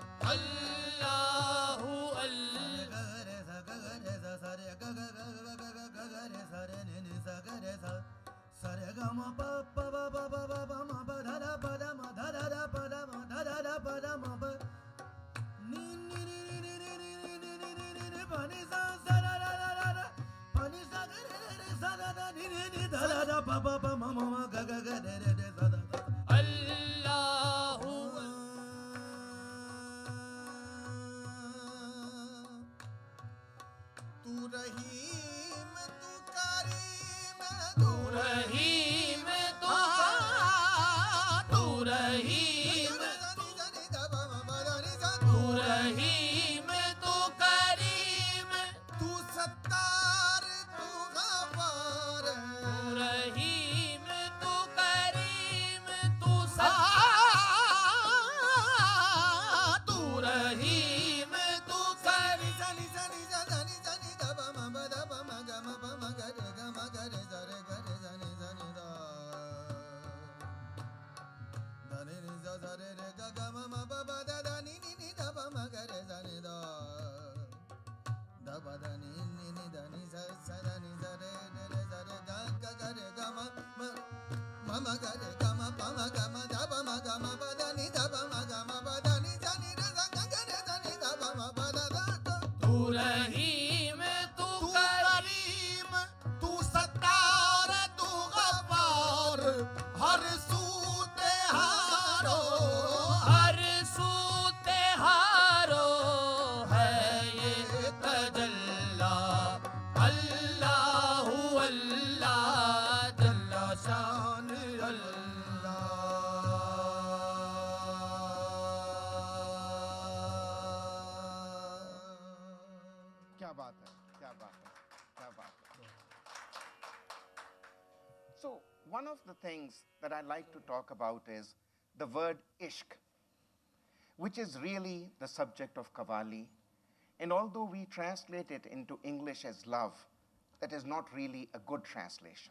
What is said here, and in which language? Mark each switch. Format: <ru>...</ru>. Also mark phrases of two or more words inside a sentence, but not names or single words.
<ar>اللهُ الله</ar> <hi>रे सा ग रे सा सरे ग ग ग ग ग ग ग रे सा रे नि नि सा ग रे सा सरे गम प प प प प प प म प ध ध प ध म ध ध ध प ध म ध ध ध प ध म प नि नि नि नि नि नि नि नि नि नि नि नि प नि सा सा रा रा रा रा रा प नि सा ग रे रे रे सा दा दा नि नि नि ध ध ध प प प म म म ग ग ग रे रे रे सा दा दा अल्लाहु तू रहीम तू करीम तू रहीम तू तू रहीम तू रहीम तू करीम तू सत्तार तू गफ्फार तू रहीम तू करीम तू तू रहीम तू सनी सनी सनी सनी सनी द प म प द प म ग म प म ग रे ग म ग रे ज रे ग रे सनी सनी द ध नि नि ज ज रे रे ग ग म म प प द ध नि नि नि द प म ग रे सनी द द प ध नि नि नि ध नि स स ध नि ज रे रे रे ज रे ग ग ग रे ग म म म ग रे ग म प म ग म द प म ग म प ध नि द प म ग म प ध नि ज नि रे ज ग ग रे ज नि द प म प द द तू रहीम तू तू करीम तू सत्तार तू गफ्फार हर सूते हारो हर सूते हारो है ये तजल्ला</hi> <ar>اللهُ الله جلّ</ar> <hi>शान अल्लाह क्या बात है, क्या बात है, क्या बात है.</hi> <en>So, one of the things that I like to talk about is the word ishq, which is really the subject of Qawwali. And although we translate it into English as love, that is not really a good translation.</en>